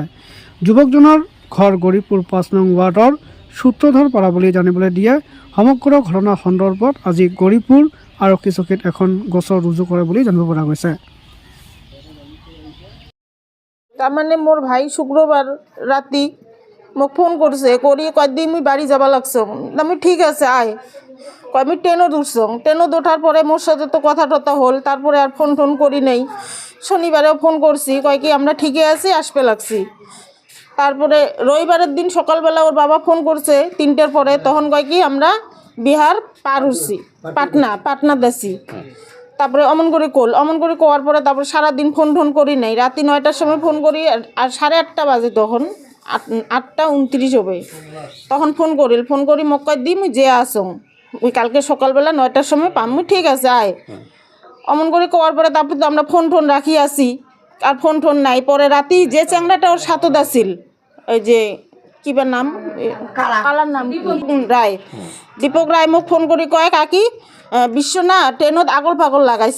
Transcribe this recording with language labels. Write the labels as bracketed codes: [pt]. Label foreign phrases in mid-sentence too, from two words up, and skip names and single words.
[as] যুৱকজনৰ ঘৰ গৌৰীপুৰ 5 নং ৱাৰ্ডৰ সূত্ৰধৰ পাৰা বুলি জানিবলৈ দিয়ে। সমগ্ৰ ঘটনা সন্দৰ্ভত আজি গৌৰীপুৰ আৰক্ষী চকীত এখন গোচৰ ৰুজু কৰে বুলি জানিব পৰা গৈছে। [rkt] তাৰমানে মোৰ ভাই শুক্ৰবাৰ ৰাতি মোক ফোন কৰিছে, কৰি কয় দি মই বাড়ি যাব লাগছো। আমি ঠিক আছে আয়, কয় আমি ট্রেনত উঠছং। ট্রেনত ওঠার পরে মোর সাথে তো কথা টথা হল, তারপরে আর ফোন টোন করি নাই। শনিবারেও ফোন করছি, কয় কি আমরা ঠিকই আছি, আসবে লাগছি। তারপরে রবিবারের দিন সকালবেলা ওর বাবা ফোন করছে 3টার পরে, তখন কয় কি আমরা বিহার পার হচ্ছি, পাটনা দেছি। তারপরে অমন করে কোয়ার পরে তারপরে সারাদিন ফোন টোন করি নাই। রাতে 9টার সময় ফোন করি, আর 8:30 বাজে, তখন 8:29 হবে। তখন ফোন করি মোক কয় দি মুই যে আসং, ওই কালকে সকালবেলা 9টার সময় পাম, মুই ঠিক আছে আয়। অমন করে কোয়ার পরে তারপরে তো আমরা ফোন টোন রাখি আসি, আর ফোন টোন নাই। পরে রাতি যে চ্যাংড়াটা ওর সাথে আসিল, ওই যে কিবার নাম, কালার নাম রায়, দীপক রায় মোক ফোন করি কয় কাকি বিশ্ব না ট্রেনত আগল পাগল লাগাইছে।